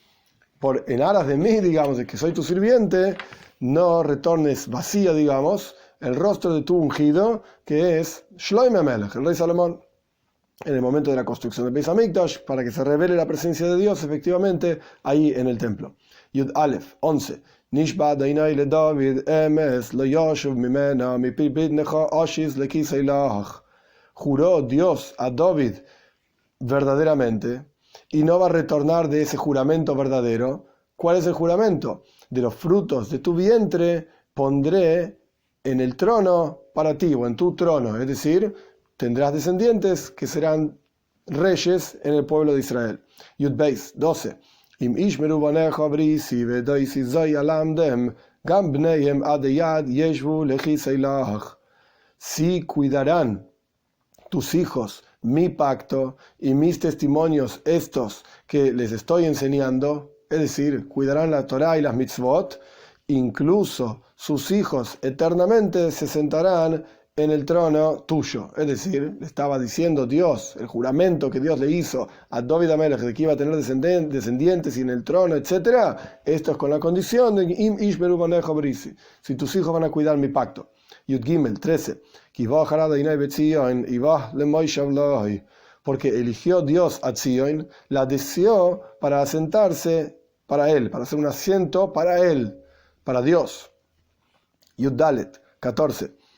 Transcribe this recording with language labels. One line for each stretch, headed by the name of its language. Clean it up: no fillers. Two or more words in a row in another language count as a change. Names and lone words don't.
Spanish: en aras de mí, digamos, de que soy tu sirviente, no retornes vacía, digamos, el rostro de tu ungido, que es Shlomo Amelech, el rey Salomón, en el momento de la construcción del
Hebrew: בית המקדש,
Spanish: para que se revele la presencia de Dios efectivamente ahí en el templo.
Hebrew: יוד אלף 11. נשבע ה' לדוד אמת לא ישוב ממנה מפרי בטנך אשית לכסא לך.
Spanish: Juró Dios a David verdaderamente y no va a retornar de ese juramento verdadero. ¿Cuál es el juramento? De los frutos de tu vientre pondré en el trono para ti, o en tu trono, es decir, tendrás descendientes que serán reyes en el pueblo de Israel.
Hebrew: יוד בית 12. אם ישמרו בניך בריתי ועדתי זו אלמדם גם בניהם עדי עד ישבו לכסא לך.
Spanish: Si cuidarán tus hijos mi pacto y mis testimonios estos que les estoy enseñando, es decir, cuidarán la Torá y las mitzvot, incluso sus hijos eternamente se sentarán en el trono tuyo. Es decir, le estaba diciendo Dios, el juramento que Dios le hizo a David Amelech de que iba a tener descendientes y en el trono, etc. Esto es con la condición de
Hebrew: אם ישמרו בניך בריתי,
Spanish: si tus hijos van a cuidar mi pacto.
Hebrew: יוד גימל 13.
Spanish: Porque eligió Dios a Zion, la deseó para asentarse para él, para hacer un asiento para él, para Dios.
Hebrew: יוד דלת 14.